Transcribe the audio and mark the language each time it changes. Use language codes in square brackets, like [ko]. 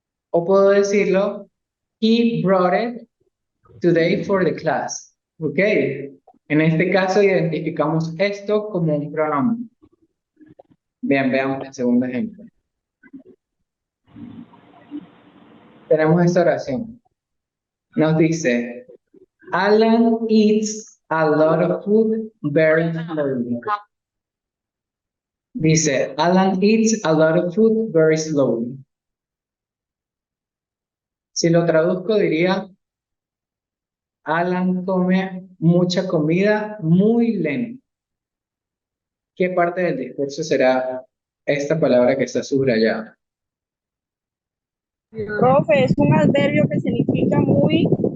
[es] O puedo decirlo, [en] he brought it today for the class. [es] ¿Ok? En este caso identificamos esto como un pronombre. Bien, veamos el segundo ejemplo. Tenemos esta oración. Nos dice, [en] Alan eats a lot of food very slowly. [es] Dice, [en] Alan eats a lot of food very slowly. [es] Si lo traduzco diría, Alan come mucha comida muy lento. ¿Qué parte del discurso será esta palabra que está subrayada? Profe, es un adverbio que significa muy,